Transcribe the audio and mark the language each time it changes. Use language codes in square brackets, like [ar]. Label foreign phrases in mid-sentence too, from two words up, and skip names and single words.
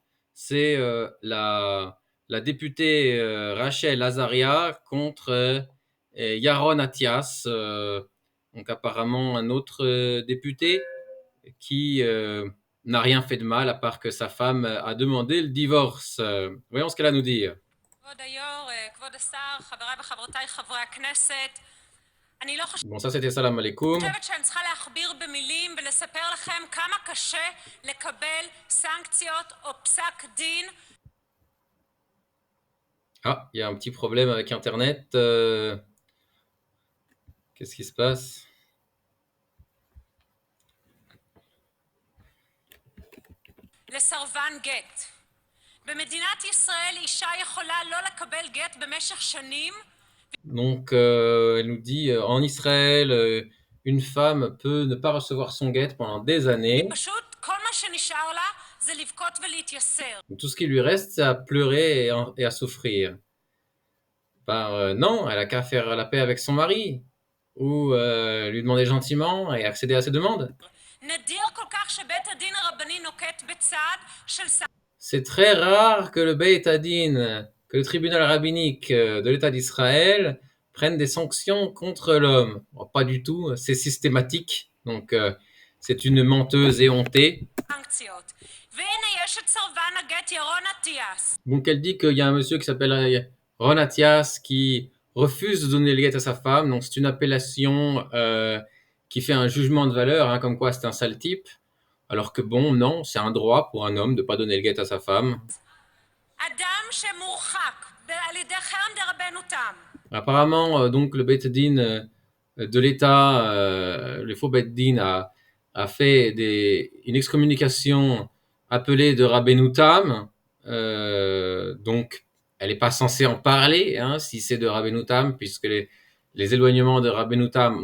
[fr] C'est, la députée, Rachel Azaria contre, Yaron Attias, donc apparemment un autre, député qui, n'a rien fait de mal à part que sa femme a demandé le divorce. Voyons ce qu'elle a à nous dire. [he] כבוד היו"ר, כבוד השר, חבריי וחברותיי חברי הכנסת, אני לא [fr] Bon, ça c'était [ar] سلام عليكم. [he] חושבת שאני צריכה להכביר במילים ולספר לכם כמה קשה לקבל סנקציות או פסק דין. [fr] Ah, il y a un petit problème avec internet, qu'est-ce qui se passe? [he] לסרבן גט. במדינת ישראל אישה יכולה לא לקבל גט במשך שנים. [fr] Donc, elle nous dit, en Israël, une femme peut ne pas recevoir son guet pendant des années. [he] פשוט כל מה שנשאר לה זה לבכות ולהתייסר. [fr] Tout ce qui lui reste, c'est à pleurer et à souffrir. Ben, non, elle a qu'à faire la paix avec son mari ou lui demander gentiment et accéder à ses demandes. [he] נדיר כל כך שבית הדין הרבני נוקט בצעד של [fr] C'est très rare que le [he] בית הדין, [fr] que le tribunal rabbinique de l'État d'Israël prenne des sanctions contre l'homme. Bon, pas du tout, c'est systématique. Donc, c'est une menteuse éhontée. [he] סנקציות. והנה יש את סרבן הגט ירון אטיאס. [fr] Donc, elle dit qu'il y a un monsieur qui s'appelle Ron Attias qui refuse de donner le guet à sa femme. Donc, c'est une appellation qui fait un jugement de valeur, hein, comme quoi c'est un sale type. Alors que bon, non, c'est un droit pour un homme de ne pas donner le guet à sa femme. [he] אדם שמורחק על ידי חרם דרבנו תם. [fr] Apparemment, donc le [he] בית דין [fr] de l'État, le faux [he] בית דין [fr] a fait une excommunication appelée de Rabbeinu Tam. Donc, elle n'est pas censée en parler, hein, si c'est de Rabbeinu Tam, puisque les éloignements de Rabbeinu Tam.